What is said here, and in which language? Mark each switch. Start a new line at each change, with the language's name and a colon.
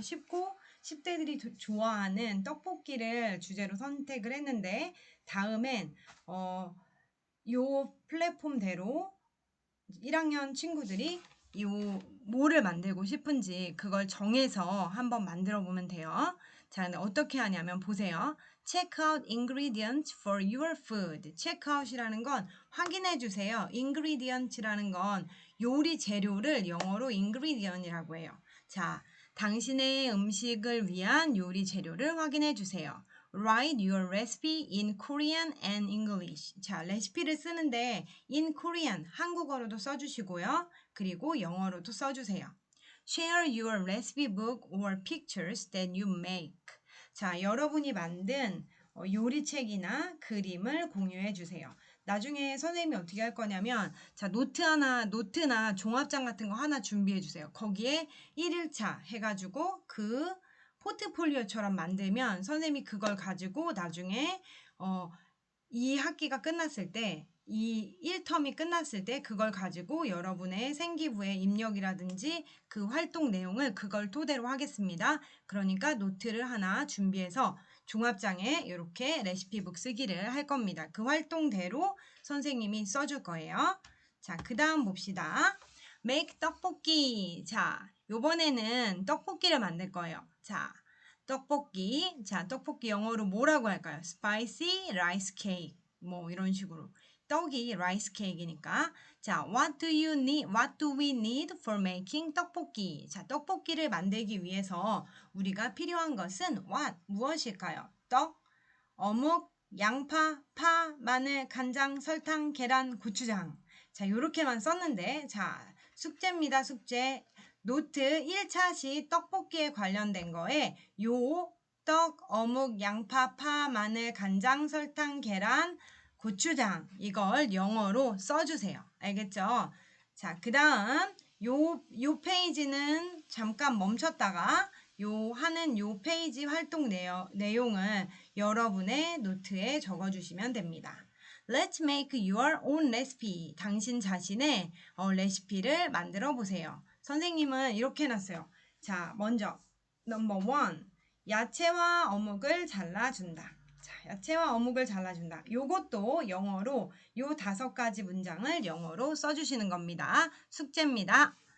Korean: 쉽고 10대들이 좋아하는 떡볶이를 주제로 선택을 했는데 다음엔 요 플랫폼대로 1학년 친구들이 뭐를 만들고 싶은지 그걸 정해서 한번 만들어 보면 돼요. 자, 근데 어떻게 하냐면 보세요.
English: Check out ingredients for your food.
Korean: check out이라는 건 확인해 주세요. ingredients라는 건 요리 재료를 영어로 ingredient이라고 해요. 자, 당신의 음식을 위한 요리 재료를 확인해 주세요.
English: Write your recipe in Korean and English.
Korean: 자, 레시피를 쓰는데
English: in Korean,
Korean: 한국어로도 써주시고요. 그리고 영어로도 써주세요.
English: Share your recipe book or pictures that you make.
Korean: 자, 여러분이 만든 요리책이나 그림을 공유해 주세요. 나중에 선생님이 어떻게 할 거냐면, 자, 노트나 종합장 같은 거 하나 준비해 주세요. 거기에 1일차 해가지고 그 포트폴리오처럼 만들면 선생님이 그걸 가지고 나중에 이 학기가 끝났을 때, 이 1텀이 끝났을 때 그걸 가지고 여러분의 생기부의 입력이라든지 그 활동 내용을 그걸 토대로 하겠습니다. 그러니까 노트를 하나 준비해서 종합장에 이렇게 레시피북 쓰기를 할 겁니다. 그 활동대로 선생님이 써줄 거예요. 자, 그 다음 봅시다. make 떡볶이. 자, 요번에는 떡볶이를 만들 거예요. 자, 떡볶이. 자, 떡볶이 영어로 뭐라고 할까요?
English: spicy rice cake.
Korean: 뭐 이런 식으로. 떡이 rice cake이니까.
English: 자, what do we need for making 떡볶이?
Korean: 자, 떡볶이를 만들기 위해서 우리가 필요한 것은 what? 무엇일까요? 떡, 어묵, 양파, 파, 마늘, 간장, 설탕, 계란, 고추장. 자, 요렇게만 썼는데, 자, 숙제입니다, 숙제. 노트 1차시 떡볶이에 관련된 거에 요 떡, 어묵, 양파, 파, 마늘, 간장, 설탕, 계란, 고추장 이걸 영어로 써주세요. 알겠죠? 자, 그 다음 요 페이지는 잠깐 멈췄다가 요 페이지 활동 내용을 여러분의 노트에 적어주시면 됩니다.
English: Let's make your own recipe.
Korean: 당신 자신의 레시피를 만들어 보세요. 선생님은 이렇게 해놨어요. 자, 먼저 넘버 1. 야채와 어묵을 잘라준다. 자, 야채와 어묵을 잘라준다. 요것도 영어로 요 5가지 문장을 영어로 써주시는 겁니다. 숙제입니다.